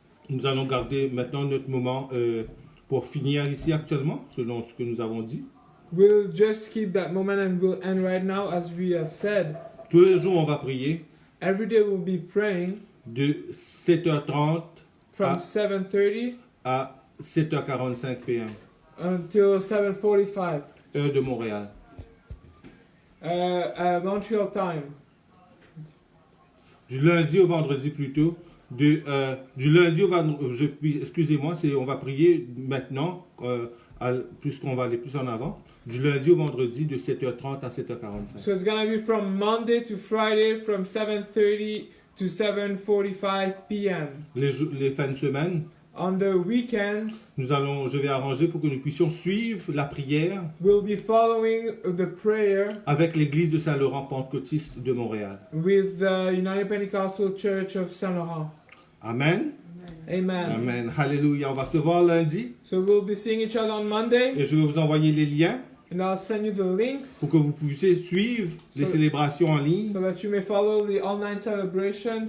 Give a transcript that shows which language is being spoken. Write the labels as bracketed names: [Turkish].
[French] nous allons garder maintenant notre moment pour finir ici actuellement, selon ce que nous avons dit. [English] We'll just keep that moment and we'll end right now as we have said. [French] Tous les jours, on va prier [English] Every day we'll be praying [French] de 7h30 [English] from Ah. 7:30 [French] à 7h45 p.m. [English] until 7:45 [French] heure de Montréal. [English] Montreal time. [French] Du lundi au vendredi plutôt. Du lundi au vendredi, excusez-moi, on va prier maintenant, puisqu'on va aller plus en avant. Du lundi au vendredi de 7h30 à 7h45. [English] So it's gonna be from Monday to Friday from 7:30 to 7:45 p.m. [French] Les fins de semaine, [English] On the weekends, [French] je vais arranger pour que nous puissions suivre la prière [English] we'll be following the prayer [French] avec l'église de Saint-Laurent Pentecôtiste de Montréal. [English] with the United Pentecostal Church of Saint Laurent. Amen. Amen. [French] Amen. Alléluia. On va se voir lundi [English] So we'll be seeing each other on Monday, [French] et je vais vous envoyer les liens [English] and I'll send you the links [French] pour que vous puissiez suivre les célébrations en ligne [English] so that you may follow the online celebrations